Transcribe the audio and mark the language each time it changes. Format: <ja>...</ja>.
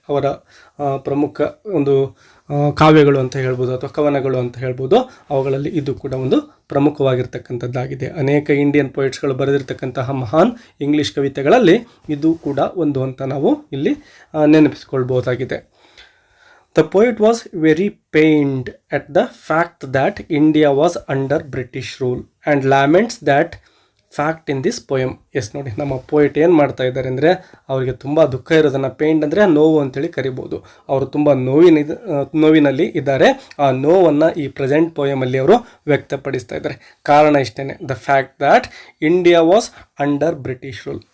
<kn>ಅವರ ಪ್ರಮುಖ ಒಂದು ಕಾವ್ಯಗಳು ಅಂತ ಹೇಳ್ಬೋದು ಅಥವಾ ಕವನಗಳು ಅಂತ ಹೇಳ್ಬೋದು. ಅವುಗಳಲ್ಲಿ ಇದು ಕೂಡ ಒಂದು ಪ್ರಮುಖವಾಗಿರ್ತಕ್ಕಂಥದ್ದಾಗಿದೆ. ಅನೇಕ ಇಂಡಿಯನ್ ಪೋಯೆಟ್ಸ್ಗಳು ಬರೆದಿರ್ತಕ್ಕಂತಹ ಮಹಾನ್ ಇಂಗ್ಲೀಷ್ ಕವಿತೆಗಳಲ್ಲಿ ಇದು ಕೂಡ ಒಂದು ಅಂತ ನಾವು ಇಲ್ಲಿ ನೆನಪಿಸ್ಕೊಳ್ಬೋದಾಗಿದೆ.</kn> <en>The poet was very pained at the fact that India was under British rule and laments that fact in this poem.</en> <kn>S ನೋಡಿ, ನಮ್ಮ ಪೋಯೆಟ್ ಏನು ಮಾಡ್ತಾ ಇದ್ದಾರೆ ಅಂದರೆ ಅವರಿಗೆ ತುಂಬ ದುಃಖ ಇರೋದನ್ನು, ಪೇಂಡ್ ಅಂದರೆ ನೋವು ಅಂತೇಳಿ ಕರಿಬೋದು. ಅವರು ತುಂಬ ನೋವಿನಲ್ಲಿ ಇದ್ದಾರೆ. ಆ ನೋವನ್ನು ಈ ಪ್ರೆಸೆಂಟ್ ಪೋಯಮಲ್ಲಿ ಅವರು ವ್ಯಕ್ತಪಡಿಸ್ತಾ ಇದ್ದಾರೆ. ಕಾರಣ ಇಷ್ಟೇ,</kn> <en>The fact that India was under British rule.</en>